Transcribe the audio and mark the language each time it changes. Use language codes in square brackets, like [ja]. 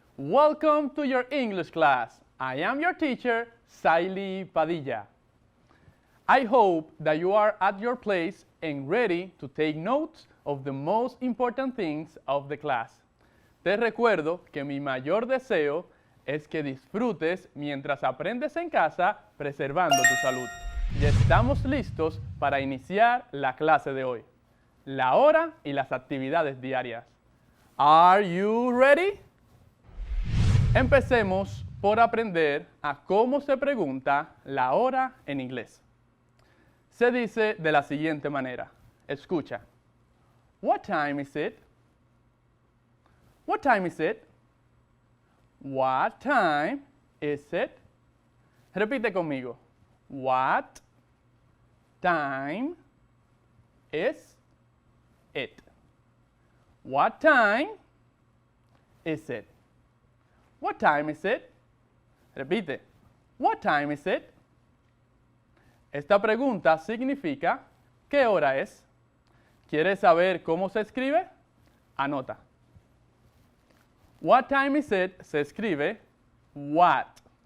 [en] Welcome to your English class. I am your teacher, Saily Padilla. I hope that you are at your place and ready to take notes of the most important things of the class. [es] Te recuerdo que mi mayor deseo es que disfrutes mientras aprendes en casa, preservando tu salud. Ya estamos listos para iniciar la clase de hoy, la hora y las actividades diarias. [en] Are you ready? [es] Empecemos por aprender a cómo se pregunta la hora en inglés. Se dice de la siguiente manera. Escucha. [en] What time is it? What time is it? What time is it? [es] Repite conmigo. [en] What time is it? What time is it? What time is it? [es] Repite. [en] What time is it? [es] Esta pregunta significa ¿qué hora es? ¿Quieres saber cómo se escribe? Anota. [en] What time is it [es] se escribe [en] what.